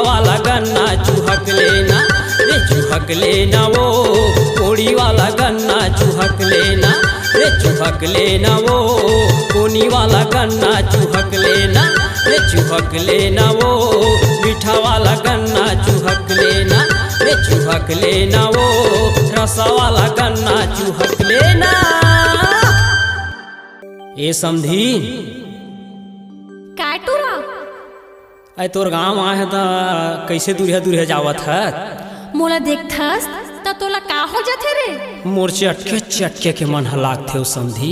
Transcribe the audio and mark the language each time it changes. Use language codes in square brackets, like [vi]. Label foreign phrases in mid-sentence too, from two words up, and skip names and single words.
[hne] वाला गन्ना चुहक लेना, चुहक लेना वो कोड़ी वाला गन्ना चुहक लेना, चुहक लेना वो कोनी वाला गन्ना चुहक लेना, चुहक लेना वो मीठा वाला गन्ना चुहक लेना, चुहक लेना वो रसा वाला गन्ना चुहक लेना। ए समधी काटूरा आई तोर गाँव आए त कैसे दूरिया दूरिया जावत है? मोला देखथस त तोला का हो जाथे रे? मोर चटके चटके के मन हलाक थे समधी।